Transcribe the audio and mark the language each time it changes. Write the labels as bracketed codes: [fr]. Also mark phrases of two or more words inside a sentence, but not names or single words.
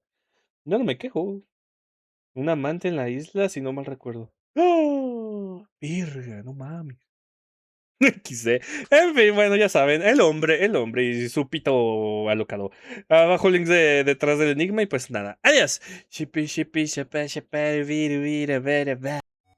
[es] Yo no me quejo. Un amante en la isla, si no mal recuerdo. ¡Oh! Virga, no mames. XD. En fin, bueno, ya saben, el hombre y su pito alocado. Abajo links detrás del enigma y pues nada. Adiós. Shippy, shippy, shapa, shapa, viru, viru, vera, va.